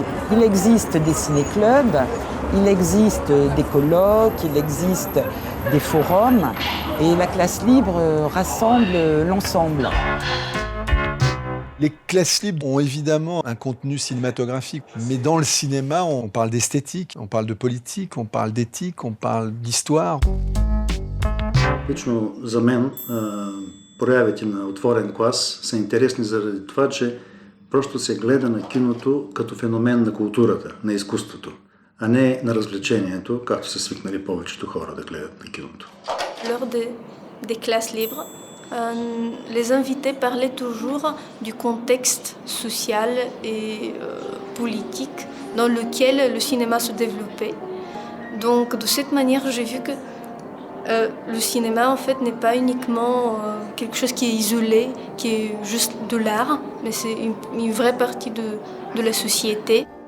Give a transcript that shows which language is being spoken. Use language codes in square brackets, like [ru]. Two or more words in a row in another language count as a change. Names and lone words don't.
[fr] Il existe des ciné-clubs, il existe des colloques, il existe des forums, et la classe libre rassemble l'ensemble. Les classes libres ont évidemment un contenu cinématographique, mais dans le cinéma, on parle d'esthétique, on parle de politique, on parle d'éthique, on parle d'histoire. [bg] Лично за мен проявите на отворен клас са интересни заради това, че просто се гледа на киното като феномен на културата, на изкуството, а не на развлечението, както са свикнали повечето хора да гледат на киното. [fr] Lors des classes libres, les invités parlaient toujours du contexte social et politique dans lequel le cinéma se développait. Donc de cette manière, j'ai vu que le cinéma en fait n'est pas uniquement quelque chose qui est isolé, qui est juste de l'art, mais c'est une vraie partie de la société.